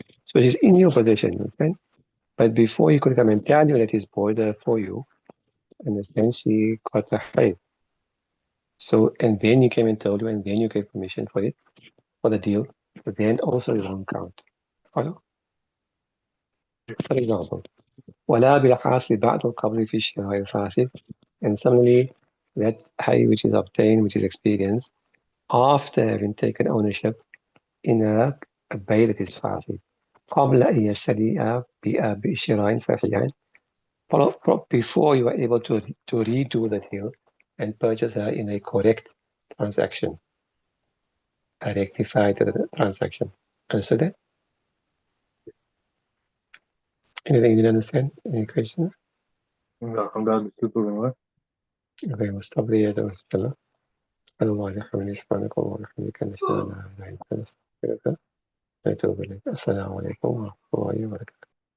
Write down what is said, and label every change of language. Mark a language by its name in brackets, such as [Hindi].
[English] So she's in your possession, understand? But before he could come and tell you that he's bought her for you, understand? She got a hide. So, and then you came and told you, and then you gave permission for it, for the deal, but then also it won't count. Follow? For example, [Arabic] ولا بالحاصل بعد القبض في الشراء الفاسد. [English] And similarly, that hay which is obtained, which is experienced, after having taken ownership in a bay that is fasid. [Arabic] قبل أن يشتريها بشراء صحيح. [English] Before you were able to redo the deal and purchase her in a correct transaction, a rectified transaction. Understood that? Anything you didn't understand? Any questions? [Arabic] الحمد لله بالشكر. [English] Okay, we'll stop there. [Arabic] سبحان الله وبحمده سبحانك اللهم وبحمدك نشهد أن لا إله إلا أنت نستغفرك ونتوب إليك. السلام عليكم ورحمة الله وبركاته.